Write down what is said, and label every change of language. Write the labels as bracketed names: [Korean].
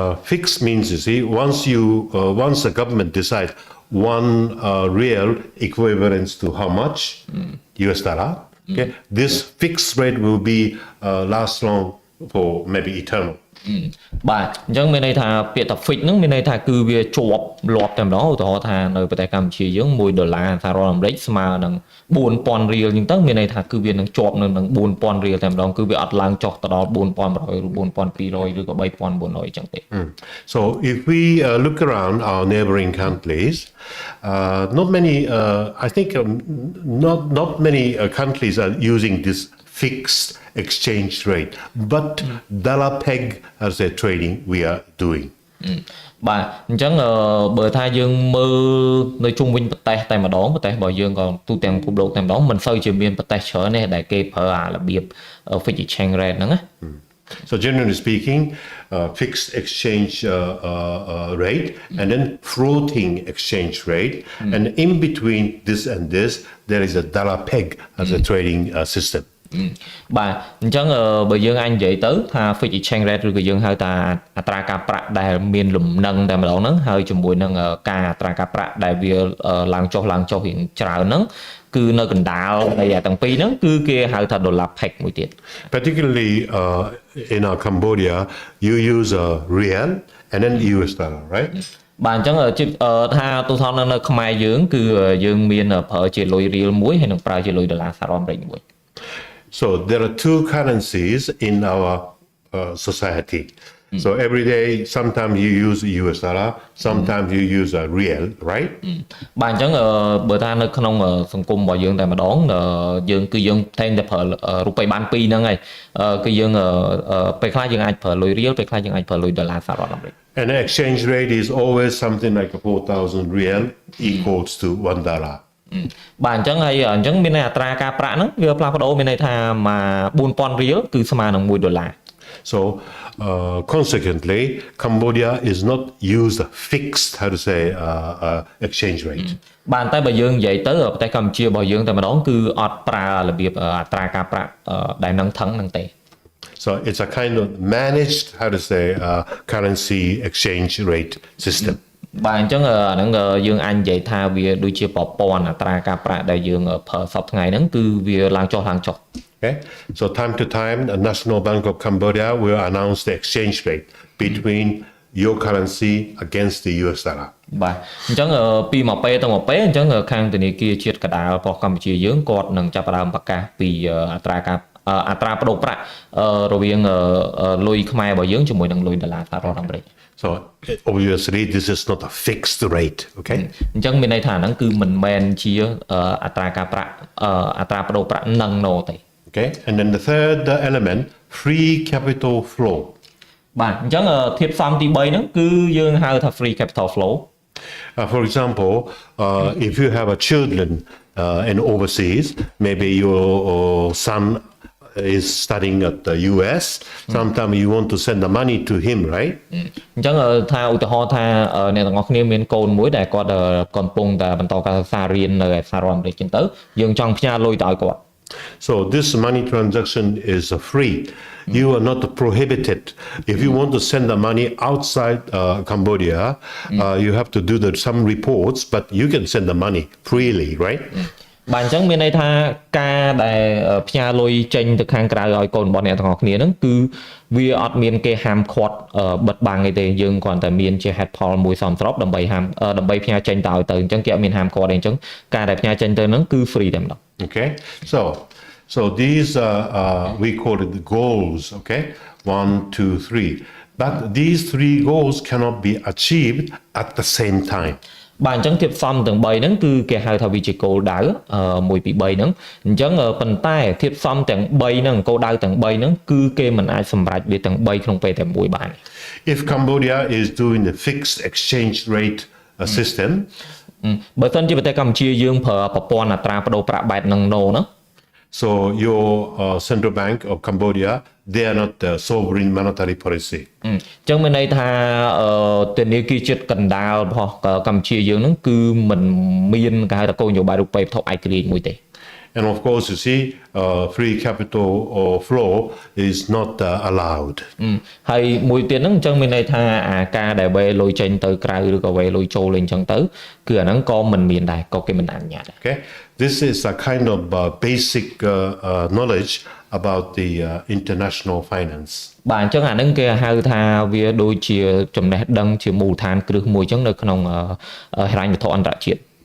[English] Fixed means you see once the government decides one real equivalent to how much US dollar. Okay. This fixed rate will be last long for maybe eternal. [Khmer] បាទអញ្ចឹងមានន័យថាពាក្យថា fix ហ្នឹងមានន័យថាគឺវាជាប់លាប់តែម្ដងឧទាហរណ៍ថានៅប្រទេសកម្ពុជាយើង$1សហរដ្ឋអាមេរិកស្មើនឹង4000រៀលអញ្ចឹងទៅមានន័យថាគឺវានឹងជាប់នៅនឹង4000រៀលតែម្ដងគឺវាអត់ឡើងចុះទៅដល់4100ឬ4200ឬក៏3900អញ្ចឹងទេ [English] So if we look around our neighboring countries, not many I think not many countries are using this fixed exchange rate, but dollar peg as a trading we are doing. [Khmer] បាទអញ្ចឹងបើថាយើងមើលនៅជុំវិញប្រទេសតែម្ដងប្រទេសរបស់យើងក៏ទូទាំងពិភពលោកតែម្ដងមិនសូវជាមានប្រទេសច្រើនទេដែលគេប្រើអារបៀប [English] fixed exchange rate [Khmer] ហ្នឹងណា [English] So generally speaking, fixed exchange rate and then floating exchange rate, and in between this and this, there is a dollar peg as a trading system. [Khmer] បាទអញ្ចឹងបើយើងអាចនិយាយទៅថា [English] fixed exchange rate [Khmer] ឬក៏យើងហៅថាអត្រាការប្រាក់ដែលមានលំនឹងតែម្ដងហ្នឹងហើយជាមួយនឹងការអត្រាការប្រាក់ដែលវាឡើងចុះរៀងច្រើនហ្នឹងគឺនៅកណ្ដាលនៃទាំងពីរហ្នឹងគឺគេហៅថា [English] dollar peg [Khmer] មួយទៀត [English] Particularly in Cambodia, you use a riel and then US dollar, right? [Khmer] បាទអញ្ចឹងថាទូថននៅខ្មែរយើងគឺយើងមានប្រើជាលុយរៀលមួយហើយនឹងប្រើជាលុយដុល្លារសហរដ្ឋអាមេរិកមួយ [English] So there are two currencies in our society. So every day, sometimes you use US dollar, sometimes you use a riel, right? [Khmer] បាទអញ្ចឹងបើថានៅក្នុងសង្គមរបស់យើងតែម្ដងយើងគឺយើងតែងតែប្រើរូបិយបានពីរហ្នឹងហើយគឺយើងពេលខ្លះយើងអាចប្រើលុយរៀលពេលខ្លះយើងអាចប្រើលុយដុល្លារសហរដ្ឋអាមេរិក [English] And the exchange rate is always something like 4,000 riel equals to $1. [Khmer] បាទអញ្ចឹងហើយអញ្ចឹងមានអត្រាការប្រាក់ហ្នឹងវាផ្លាស់ប្ដូរមានន័យថា4000រៀលគឺស្មើនឹង$1 [English] So consequently, Cambodia is not used fixed, how to say, exchange rate. [Khmer] បាទតែបើយើងនិយាយទៅប្រទេសកម្ពុជារបស់យើងតែម្ដងគឺអត់ប្រើរបៀបអត្រាការប្រាក់ដែលនឹងថឹងហ្នឹងទេ [English] So it's a kind of managed, how to say, currency exchange rate system. [Khmer] បាទអញ្ចឹងអាហ្នឹងយើងអាចនិយាយថាវាដូចជាប្រព័ន្ធអត្រាការប្រាក់ដែលយើងប្រើសពថ្ងៃហ្នឹងគឺវាឡើងចុះ [English] Okay, so time to time, the National Bank of Cambodia will announce the exchange rate between your currency against the US dollar. [Khmer] បាទអញ្ចឹងពីមួយពេលទៅមួយពេលអញ្ចឹងខាងធនាគារជាតិកណ្ដាលរបស់កម្ពុជាយើងគាត់នឹងចាប់ផ្ដើមប្រកាសពីអត្រាប្តូរប្រាក់រវាងលុយខ្មែររបស់យើងជាមួយនឹងលុយដុល្លារសហរដ្ឋអាមេរិក [English] So obviously this is not a fixed rate, okay? [Khmer] អញ្ចឹងមានន័យថាហ្នឹងគឺមិនមែនជាអត្រាការប្រាក់អត្រាប្តូរប្រាក់នឹងណូទេ [English] Okay, and then the third element, free capital flow. [Khmer] បាទអញ្ចឹងធាតុផ្សំទី3ហ្នឹងគឺយើងហៅថា [English] free capital flow. For example, if you have a children in overseas, maybe your son is studying at the US, sometimes you want to send the money to him, right? [Khmer] អញ្ចឹងថាឧទាហរណ៍ថាអ្នកទាំងអស់គ្នាមានកូនមួយដែលគាត់កំពុងតែបន្តការសិក្សារៀននៅសហរដ្ឋអាមេរិកចឹងទៅយើងចង់ផ្ញើលុយទៅឲ្យគាត់ [English] So this money transaction is free. You are not prohibited. If you want to send the money outside Cambodia, you have to do some reports, but you can send the money freely, right? [Khmer] បាទអញ្ចឹងមានន័យថាការដែលផ្ញើលុយចេញទៅខាងក្រៅឲ្យកូនរបស់អ្នកទាំងអស់គ្នាហ្នឹងគឺវាអត់មានគេហាមឃាត់បិទបាំងអីទេយើងគ្រាន់តែមានជា head poll មួយសមស្របដើម្បីផ្ញើចេញទៅឲ្យទៅអញ្ចឹងគេអត់មានហាមឃាត់ទេអញ្ចឹងការដែលផ្ញើចេញទៅហ្នឹងគឺ free តែម្ដង [English] Okay, so these we call it the goals, okay? 1, 2, 3. But these 3 goals cannot be achieved at the same time. [Khmer] បាទអញ្ចឹងធាតុផ្សំទាំង3ហ្នឹងគឺគេហៅថាវាជាគោលដៅ1 2 3ហ្នឹងអញ្ចឹងប៉ុន្តែធាតុផ្សំទាំង3ហ្នឹងគោលដៅទាំង3ហ្នឹងគឺគេមិនអាចសម្រេចវាទាំង3ក្នុងពេលតែមួយបាន [English] If Cambodia is doing the fixed exchange rate system, [Khmer] បើសិនជាប្រទេសកម្ពុជាយើងប្រើប្រព័ន្ធអត្រាប្តូរប្រាក់បែបហ្នឹងណូណា [English] so your central bank of Cambodia, they are not the sovereign monetary policy. [Khmer] អញ្ចឹងមានន័យថាធនាគារជាតិកណ្ដាលរបស់កម្ពុជាយើងហ្នឹងគឺមិនមានគេហៅថាគោលនយោបាយរូបិយវត្ថុឯករាជ្យមួយទេ [English] And of course, you see, free capital flow is not allowed. [Khmer] ហើយមួយទៀតហ្នឹងអញ្ចឹងមានន័យថាការដែលវេលុយចេញទៅក្រៅឬក៏វេលុយចូលលេងអញ្ចឹងទៅគឺអាហ្នឹងក៏មិនមានដែរក៏គេមិនអនុញ្ញាតដែរ [English] Okay, this is a kind of basic knowledge about the international finance. [Khmer] បាទអញ្ចឹងអាហ្នឹងគេហៅថាវាដូចជាចំណេះដឹងជាមូលដ្ឋានគ្រឹះមួយអញ្ចឹងនៅក្នុងហិរញ្ញវត្ថុអន្តរជាតិ